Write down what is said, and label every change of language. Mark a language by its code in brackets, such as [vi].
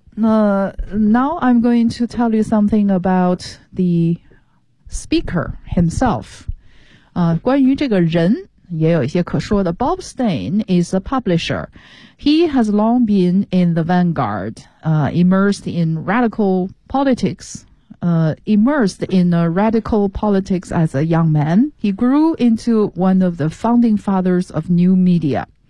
[en] 那 now I'm going to tell you something about the speaker himself。 [zh] 关于这个人也有一些可说的。 [en] Bob Stein is a publisher。 He has long been in the vanguard, immersed in radical politics, as a young man. He grew into one of the founding fathers of new media.